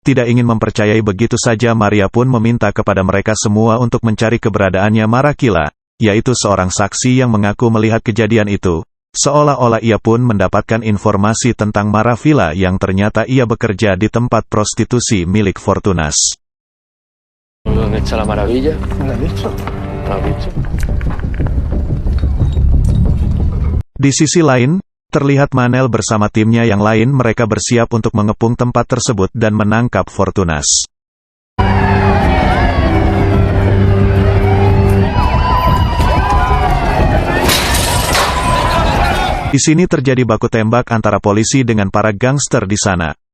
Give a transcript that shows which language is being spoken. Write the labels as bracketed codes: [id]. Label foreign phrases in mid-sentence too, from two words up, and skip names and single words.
[id] Tidak ingin mempercayai begitu saja, Maria pun meminta kepada mereka semua untuk mencari keberadaannya Marakila, yaitu seorang saksi yang mengaku melihat kejadian itu. Seolah-olah ia pun mendapatkan informasi tentang Maravilla yang ternyata ia bekerja di tempat prostitusi milik Fortunas. [es] ¿Dónde está la maravilla? ¿La has visto? ¿La has visto? [id] Di sisi lain, terlihat Manel bersama timnya yang lain mereka bersiap untuk mengepung tempat tersebut dan menangkap Fortunas. Di sini terjadi baku tembak antara polisi dengan para gangster di sana.